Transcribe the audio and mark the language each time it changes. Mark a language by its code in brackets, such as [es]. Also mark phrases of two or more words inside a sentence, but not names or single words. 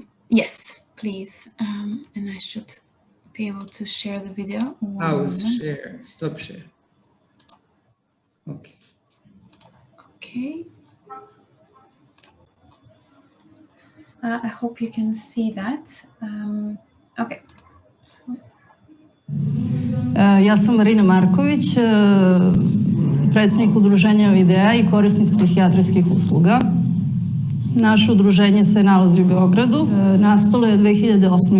[en] Yes, please. And I should be able to share the video. Pause, share, stop share. Okay. Okay. I hope you can see that. Okay. [sr] Ja sam Marina Marković, predsjednik udruženja Videa i korisnik psihijatrijskih usluga. Naše udruženje se nalazi u Beogradu. Nastalo je 2008.